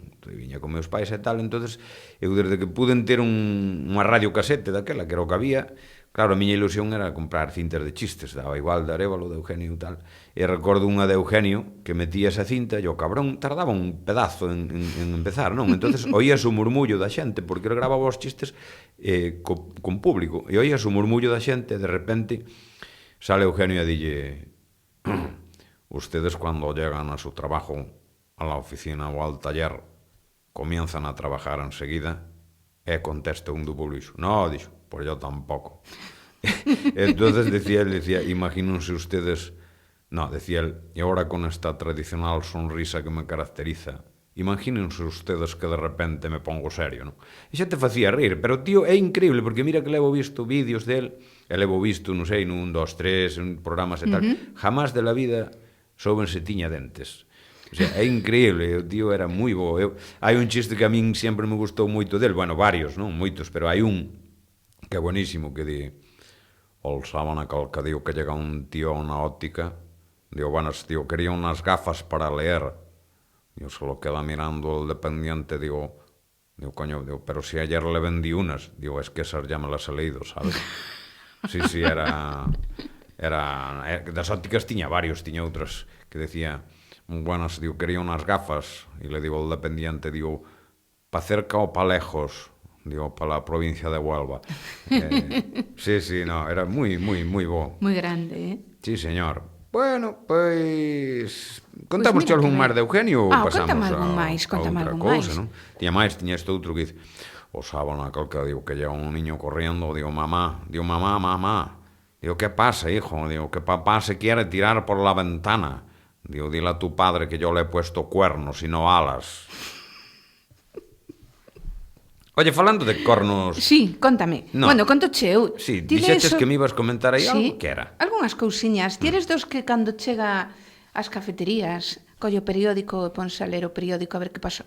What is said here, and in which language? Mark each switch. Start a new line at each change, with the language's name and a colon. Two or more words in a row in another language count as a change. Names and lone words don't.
Galician: Entón, viña con meus pais e tal, entonces eu desde que puden ter unha radio casete daquela, que era o que había, claro, a miña ilusión era comprar cintas de chistes, daba igual de Arévalo, de Eugenio e tal, e recordo unha de Eugenio que metía esa cinta, e o cabrón tardaba un pedazo en empezar, non? Entonces oías o murmullo da xente, porque ele grababa os chistes con público, e oías o murmullo da xente, e de repente sale Eugenio e dille:
Spanish: ustedes cuando llegan a su trabajo, a la oficina o al taller, comienzan a trabajar enseguida.
Galician: E contesta un do público: no, dixo,
Spanish: pues yo tampoco. Entonces decía imagínense ustedes, no, decía él, y ahora con esta tradicional sonrisa que me caracteriza, imagínense ustedes que de repente me pongo serio,
Galician: non? E xa te facía rir, pero tío, é increíble, porque mira que levo visto vídeos del, e levo visto, non sei, nun, dos, tres, en programas e tal,
Spanish: jamás de la vida
Galician: souben se tiña dentes.
Spanish: O sea,
Galician: é increíble, o tío era moi bo. Hai un chiste que a min sempre me gustou moito del, bueno, varios, non? Moitos, pero hai un que é buenísimo, que di:
Spanish: el sábana calca, digo, que llega un tío a una óptica, digo, buenas, tío, quería unas gafas para leer. Digo, se lo queda mirando el dependiente, digo, coño, digo, pero si ayer le vendí unas, digo, es que esas ya me las he leído, ¿sabes? Sí,
Galician: era das ópticas tiña varios, tiña outras que decía,
Spanish: buenas, digo, quería unas gafas, y le digo al dependiente, digo, pa cerca o pa lejos, digo, pa la provincia de Huelva. Sí, no,
Galician: era moi bo. Moi grande, Sí, señor. Bueno, pois contamos mira algún que máis de Eugenio ou pasamos contame algún máis, a outra algún cousa, máis. non? Tiña este outro que dice: o sábana calca,
Spanish: digo, que llega un niño corriendo, digo, mamá, digo, ¿qué pasa, hijo? Digo, que papá se quiere tirar por la ventana. Digo, dile a tu padre que yo le he puesto cuernos y no alas.
Galician: Oye, falando de cornos... Sí, contame. No. Bueno, contoche eu. Sí, Ti dixetes lees que me ibas comentar aí sí, algo, que era? Algunhas cousiñas. Ti eres dos que cando chega ás cafeterías, colle o periódico e ponse a ler o periódico a ver que pasou.